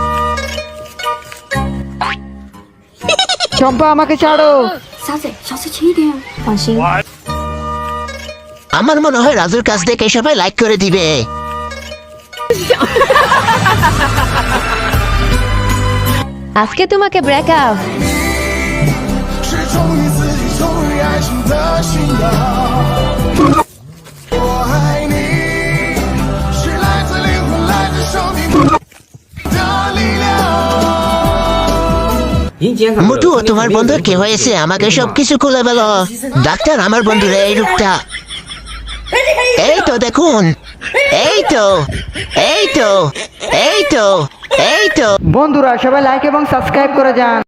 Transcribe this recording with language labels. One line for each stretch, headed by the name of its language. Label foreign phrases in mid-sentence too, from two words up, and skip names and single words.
Bangla: চম্পা, আমাকে ছাড়ো। আমার মনে হয় রাজুর কাছ থেকে সবাই লাইক করে দিবে। আজকে তোমাকে ব্রেকআপ।
Chinese: 是忠于自己，忠于爱情的信仰。我爱你，是来自灵魂，来自生命的力量。
Bangla: মোটু তোমার বন্ধুর কি হয়েছে? আমাকে সবকিছু খুলে বলো। ডাক্তার, আমার বন্ধুর এই রূপটা। এই তো দেখুন, এই তো এই তো এই তো এই তো। বন্ধুরা সবাই লাইক এবং সাবস্ক্রাইব করে যান।